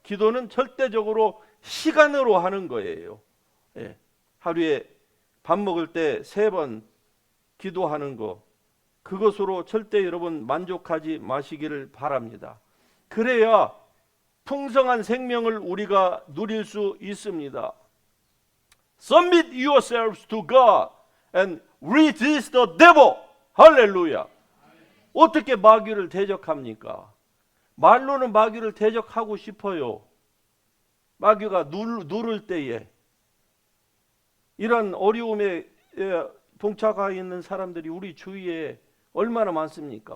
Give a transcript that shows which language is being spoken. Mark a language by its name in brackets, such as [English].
[Korean] 기도는 절대적으로 시간으로 하는 거예요. 예, 하루에 밥 먹을 때 3번 기도하는 거, 그것으로 절대 여러분 만족하지 마시기를 바랍니다. 그래야 풍성한 생명을 우리가 누릴 수 있습니다. [English] Submit yourselves to God and resist the devil. [Korean] 할렐루야. 어떻게 마귀를 대적합니까? 말로는 마귀를 대적하고 싶어요. 마귀가 누를 때에 이런 어려움에 봉착하여 있는 사람들이 우리 주위에 얼마나 많습니까?